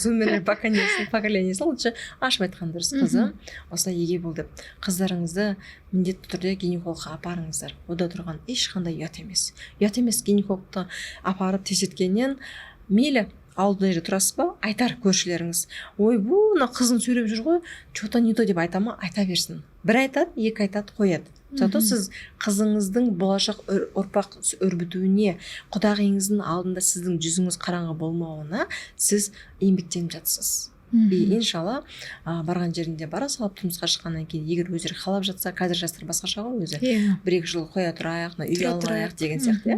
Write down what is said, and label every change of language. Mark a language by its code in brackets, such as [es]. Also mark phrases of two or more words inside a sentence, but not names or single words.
[kk] Зумер поколениесі лучше ашып айтқан дұрыс. Қызым, осылай еге бол деп. Қыздарыңызды міндетті түрде гинекологқа апарыңыздар. Ода тұрған ешқандай ұят емес. Ұят емес, гинекологты апарып тексерткеннен мейлі ауылда жерде тұрасыз ба, айтар көршілеріңіз, ой, бұны қызын сүйреп жүр ғой, [ru] что-то не то [kk] деп айта ма, айта берсін. Бір айтады, екі айтады, қояды. Зато сіз қызыңыздың болашақ ұрпақ өрбітуіне, құдағиыңыздың алдында сіздің жүзіңіз қараңғы болмауына сіз еңбектеніп жатсыз. Иншалла барған жерінде бара салып тұрмысқа шыққаннан кейін, егер өздері қалап жатса, қазір жастар басқаша ғой өзі, 1-2 жыл қоя тұрайық, үй алайық деген сияқты.